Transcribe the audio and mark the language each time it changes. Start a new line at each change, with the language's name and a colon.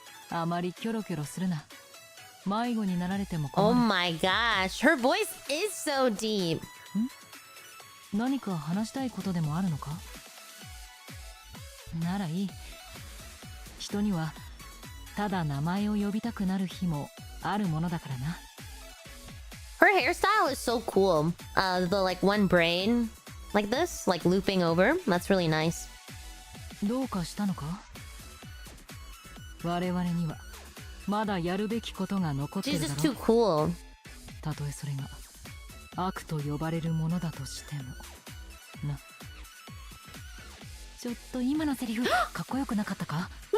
Japanese: あまりキョロキョロするな。迷子になられても困る。
English: Oh my gosh, her voice is so deep.
Japanese: 何か話したいことでもあるのか？ならいい。人にはただ名前を呼びたくなる日もあるものだからな。
English: Her hairstyle is so cool. The like one braid, like this, like looping over. That's really nice.
Japanese: どうかしたのか？我々にはまだやるべきことが残ってるだ
English: She's
Japanese: ろ
English: just too cool.
Japanese: たとえそれが悪と呼ばれるものだとしてもな。ちょっと今のセリフかっこよくなかったか？